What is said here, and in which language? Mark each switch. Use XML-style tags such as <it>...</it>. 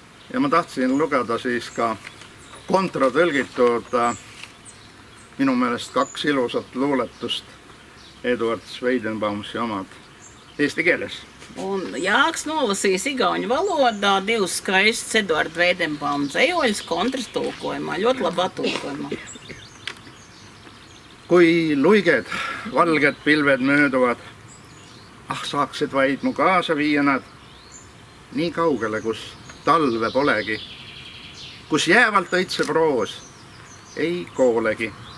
<et>Ja ma tahtsin lugeda siis ka kontratõlgitud minu meelest 2 ilusat luuletust Eduard Sveidenbaumsi omad eesti keeles.</et> <lv>Un Jāks nolasīs igauņu valodā 2 skaistus Eduarda Veidenbauma dzejoļus kontrastulkojumā, ļoti labi attulkojumā.</lv> <et>Kui luiged, valged pilved mööduvad, saaksid vaid mu kaasa viia nad nii kaugele, kus talve polegi, kus jäävalt õitseb roos, ei koolegi.</et>